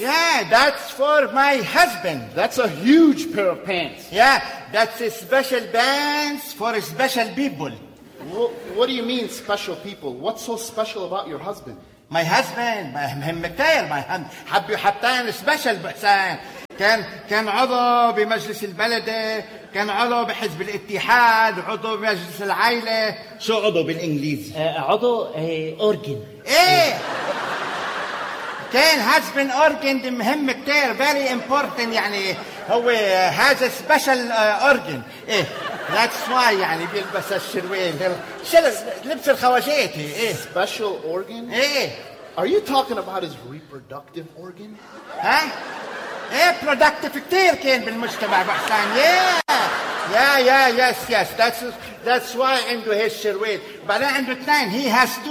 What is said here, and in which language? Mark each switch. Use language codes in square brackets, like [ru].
[en] Yeah, that's for my husband. That's a huge pair of pants. Yeah, that's a special pants for special people. What do you mean special people? What's so special about your husband? My husband, my husband, [ar] حبي حبتان [en] special بحسان. [ar] كان عضو بمجلس البلدة, كان عضو بحزب الاتحاد, عضو بمجلس العائلة. شو عضو بالإنجليزي؟ عضو organ. إيه. كان [en] has been organ [ar] مهم كتير, [en] very important, [ar] يعني هو [en] has a special organ. [ar] إيه, [en] that's why [ar] يعني بيلبس الشروال, لبس الخواجيت. إيه, [en] special organ. إيه, are you talking about his reproductive organ؟ [ar] ها, إيه, productive كتير كان بالمجتمع بحسان. [en] Yeah, that's why [ar] عنده هاي الشروال. بعدين عنده اثنين, [en] he has two.